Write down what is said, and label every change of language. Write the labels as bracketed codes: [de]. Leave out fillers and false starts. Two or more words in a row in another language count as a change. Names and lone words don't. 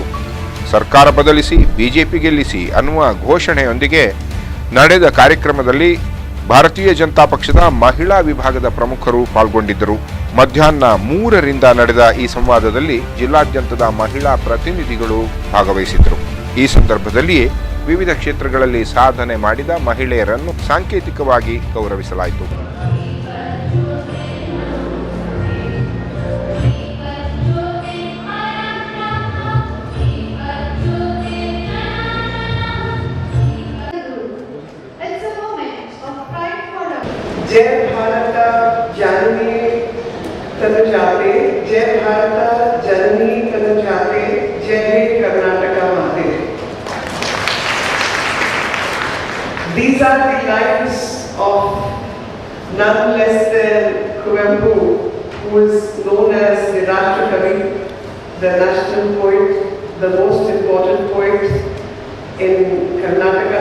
[kn] ಸರ್ಕಾರ ಬದಲಿಸಿ ಬಿಜೆಪಿ ಗೆಲ್ಲಿಸಿ ಅನ್ನುವ ಘೋಷಣೆಯೊಂದಿಗೆ ನಡೆದ ಕಾರ್ಯಕ್ರಮದಲ್ಲಿ ಭಾರತೀಯ ಜನತಾ ಪಕ್ಷದ ಮಹಿಳಾ ವಿಭಾಗದ ಪ್ರಮುಖರು ಪಾಲ್ಗೊಂಡಿದ್ದರು. ಮಧ್ಯಾಹ್ನ 3ರಿಂದ ನಡೆದ ಈ ಸಂವಾದದಲ್ಲಿ ಜಿಲ್ಲಾದ್ಯಂತದ ಮಹಿಳಾ ಪ್ರತಿನಿಧಿಗಳು ಭಾಗವಹಿಸಿದ್ದರು. ಈ ಸಂದರ್ಭದಲ್ಲಿಯೇ ವಿವಿಧ ಕ್ಷೇತ್ರಗಳಲ್ಲಿ ಸಾಧನೆ ಮಾಡಿದ ಮಹಿಳೆಯರನ್ನು ಸಾಂಕೇತಿಕವಾಗಿ ಗೌರವಿಸಲಾಯಿತು. ಜಯ ಭಾರತ ಜನನೀ ತನುಜಾತೆ, ಜಯ ಭಾರತ ಜನನೀ ತನುಜಾತೆ, ಜಯ ಹೇ ಕರ್ನಾಟಕ ಮಾತೆ. [en] These are the lines of none less than Kuvempu, who is known as the Rashtrakavi, the national poet, the most important poet in Karnataka.